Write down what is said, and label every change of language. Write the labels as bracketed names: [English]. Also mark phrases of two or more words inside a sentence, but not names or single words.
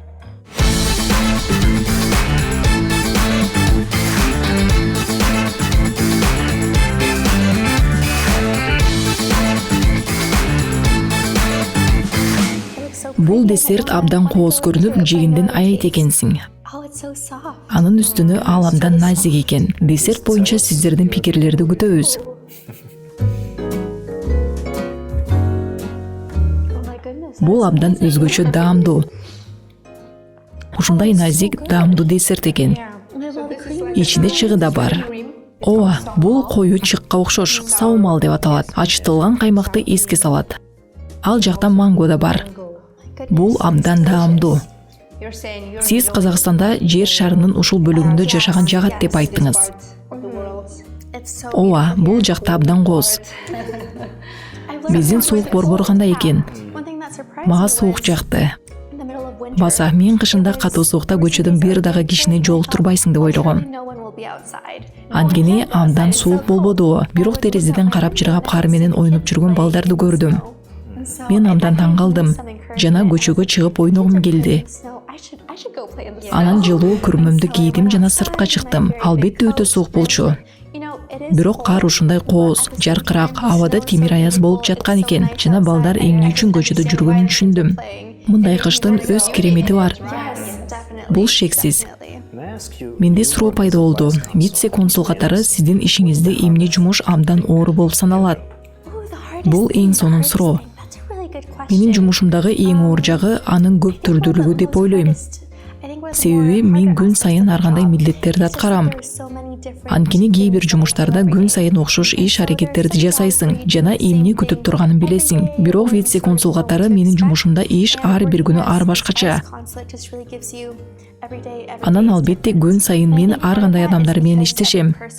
[Kyrgyz] Бул десерт абдан кооз көрүнүп, жегинден аят экенсиң. [English] Oh, it's so soft. [Kyrgyz] Анын үстүнө ал абдан назик экен. Десерт боюнча сиздердин пикирлерди күтөбүз. [English] Oh my goodness. [Kyrgyz] Бул абдан өзгөчө даамдуу. Ушундай назик, даамдуу десерт экен. Ичинде чыгы да бар. Ооба, бул коюу чыкка окшош, саумал деп аталат. Ачытылган каймакты эске салат. Ал жакта манго да бар. Бул абдан даамдуу. Сиз Казакстанда жер шарынын ушул бөлүгүндө жашаган жагат деп айттыңыз. [English] It's so [Kyrgyz] Ооба, бул жакта абдан кооз. Биздин суук борбор кандай экен? [English] one thing that surprised [Kyrgyz] Мага [English] me [Kyrgyz] суук [English] was [Kyrgyz] жакты. [English] in the middle of winter. [Kyrgyz] Баса, мен кышында катуу суукта көчөдөн бир дагы кишини жолуктурбайсың деп ойлогом. [English] No one will be outside. [Kyrgyz] Анткени абдан суук болбоду. Бирок терезеден карап жыргап кар менен ойноп жүргөн балдарды көрдүм. [English] And so [Kyrgyz] Мен [English] I [Kyrgyz] абдан таң калдым. [English] some encouragement. [Kyrgyz] Жана көчөгө чыгып ойногум келди. [English] Snow, I should go play in the snow. [Kyrgyz] Анан жылуу күрмөмдү кийдим жана сыртка чыктым. Албетте өтө суук болчу. [English] You know, it is [Kyrgyz] Бирок кар ушундай кооз, жаркырак, абада темир аяз болуп жаткан экен. Жана балдар эмне үчүн көчөдө жүргөнүн түшүндүм. [English] playing. [Kyrgyz] Мындай кыштын өз керемети бар. [English] Yes, definitely. [Kyrgyz] Бул шексиз. [English] Definitely. [Kyrgyz] Менде суроо пайда болду. Вице консул катары сиздин ишиңизде эмне жумуш абдан оор болуп саналат? [English] Ooh, the hardest [Kyrgyz] Бул [English] thing, [Kyrgyz] эң [English] the [Kyrgyz] сонун [English] hardest [Kyrgyz] суроо. [English] thing. That's a really good question. [Kyrgyz] Менин жумушумдагы эң оор жагы анын көп түрдүүлүгү деп ойлойм. [English] I think where the [Kyrgyz] Себеби [English] more [Kyrgyz] мен [English] harder [Kyrgyz] күн сайын [English] aspects [Kyrgyz] ар кандай [English] of the job, [Kyrgyz] милдеттерди [English] it's just that [Kyrgyz] аткарам. [English] there's so many different [Kyrgyz] Анткени кээ бир [English] duties [Kyrgyz] жумуштарда [English] and [Kyrgyz] күн сайын окшош иш аракеттерди жасайсың жана эмне күтүп турганын билесиң. Бирок вице консул катары менин жумушумда иш ар бир күнү ар башкача. Анан албетте күн сайын мен ар кандай адамдар менен иштешем.